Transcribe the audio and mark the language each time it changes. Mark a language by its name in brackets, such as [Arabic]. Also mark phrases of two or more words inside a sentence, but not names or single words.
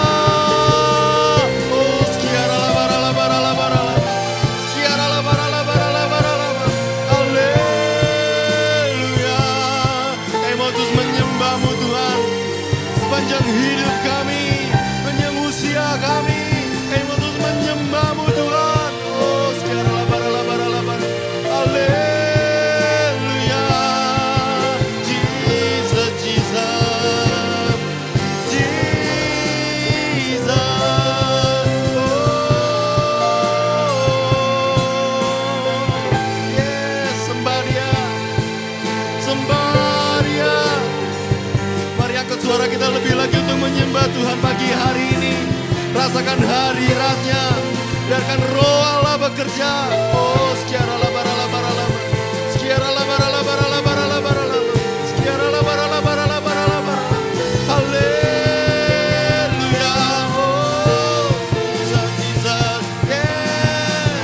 [Indonesian] Sepanjang hidup kami, sepanjang usia kami, kami mau terus menyembah-Mu Tuhan. Oh, sekarang labar. Haleluya. Jesus, Jesus, Jesus. Oh, yes, sembah Dia, sembah Dia. Mari angkat suara kita lebih lagi untuk menyembah Tuhan pagi hari ini. Rasakan hadirat-Nya, biarkan Roh Allah bekerja. Oh, sekiara labara, sekiara labara, sekiara labara. Haleluya. Oh, Jesus, Jesus, yeah.